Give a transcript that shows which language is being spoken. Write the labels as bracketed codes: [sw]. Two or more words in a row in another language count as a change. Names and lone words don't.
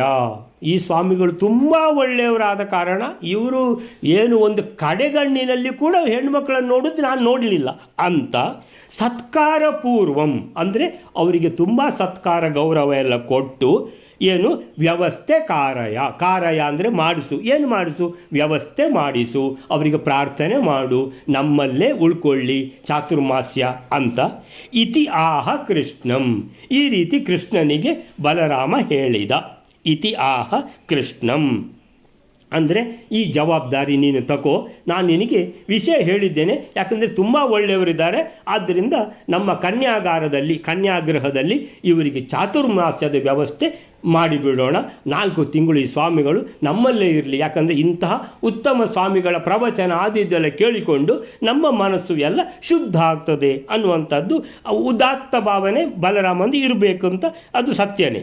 [kn] ಈ ಸ್ವಾಮಿಗಳು ತುಂಬ ಒಳ್ಳೆಯವರಾದ ಕಾರಣ ಇವರು ಏನು ಒಂದು ಕಡೆಗಣ್ಣಿನಲ್ಲಿ ಕೂಡ ಹೆಣ್ಮಕ್ಳನ್ನು ನೋಡೋದು ನಾನು ನೋಡಲಿಲ್ಲ ಅಂತ [sa] ಸತ್ಕಾರ ಪೂರ್ವಂ [kn] ಅಂದರೆ ಅವರಿಗೆ ತುಂಬ ಸತ್ಕಾರ ಗೌರವ ಎಲ್ಲ ಕೊಟ್ಟು ಏನು [sa] ವ್ಯವಸ್ಥೆ ಕಾರಯ [kn] ಅಂದರೆ ಮಾಡಿಸು. ಏನು ಮಾಡಿಸು? ವ್ಯವಸ್ಥೆ ಮಾಡಿಸು, ಅವರಿಗೆ ಪ್ರಾರ್ಥನೆ ಮಾಡು, ನಮ್ಮಲ್ಲೇ ಉಳ್ಕೊಳ್ಳಿ ಚಾತುರ್ಮಾಸ್ಯ ಅಂತ. [sa] ಇತಿ ಆಹ ಕೃಷ್ಣಂ, [kn] ಈ ರೀತಿ ಕೃಷ್ಣನಿಗೆ ಬಲರಾಮ ಹೇಳಿದ. [sa] ಇತಿ ಆಹ ಕೃಷ್ಣಂ [kn] ಅಂದರೆ ಈ ಜವಾಬ್ದಾರಿ ನೀನು ತಗೋ, ನಾನು ನಿನಗೆ ವಿಷಯ ಹೇಳಿದ್ದೇನೆ, ಯಾಕಂದರೆ ತುಂಬ ಒಳ್ಳೆಯವರಿದ್ದಾರೆ, ಆದ್ದರಿಂದ ನಮ್ಮ ಕನ್ಯಾಗೃಹದಲ್ಲಿ ಇವರಿಗೆ ಚಾತುರ್ಮಾಸ್ಯದ ವ್ಯವಸ್ಥೆ ಮಾಡಿಬಿಡೋಣ. 4 ತಿಂಗಳು ಈ ಸ್ವಾಮಿಗಳು ನಮ್ಮಲ್ಲೇ ಇರಲಿ, ಯಾಕಂದರೆ ಇಂತಹ ಉತ್ತಮ ಸ್ವಾಮಿಗಳ ಪ್ರವಚನ ಆದಿದ್ದೆಲ್ಲ ಕೇಳಿಕೊಂಡು ನಮ್ಮ ಮನಸ್ಸು ಎಲ್ಲ ಶುದ್ಧ ಆಗ್ತದೆ ಅನ್ನುವಂಥದ್ದು ಉದಾತ್ತ ಭಾವನೆ ಬಲರಾಮಂದು ಇರಬೇಕು ಅಂತ ಅದು ಸತ್ಯನೇ.